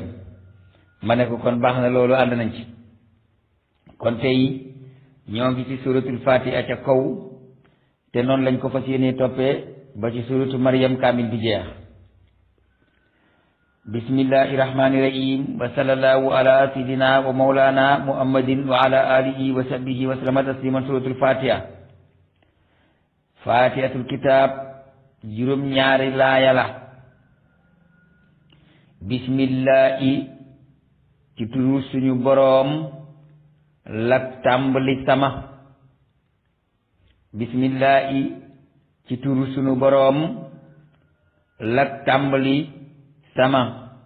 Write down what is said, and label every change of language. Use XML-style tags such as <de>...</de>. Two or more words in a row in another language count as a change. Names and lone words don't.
<wo>ma ne ko kon baax na, loolu ànd nañ ci. kon tey ñoo ngi ci suratul Fatiha ca kaw, te noonu lañ ko fas yéenee toppee ba ci suratu Mariam kaamil bi jeex.</wo> <ar>بسم الله الرحمن الرحيم وصلى الله على سيدنا ومولانا محمد وعلى آله وصحبه وسلم تسليما.</ar> <wo>suratul Fatiha, fatihatul kitab, juróom ñaari laaya la. bismillahi ci turu suñu boroom la tàmbali sama. bismillahi ci turu suñu boroom la tàmbali sama.</wo>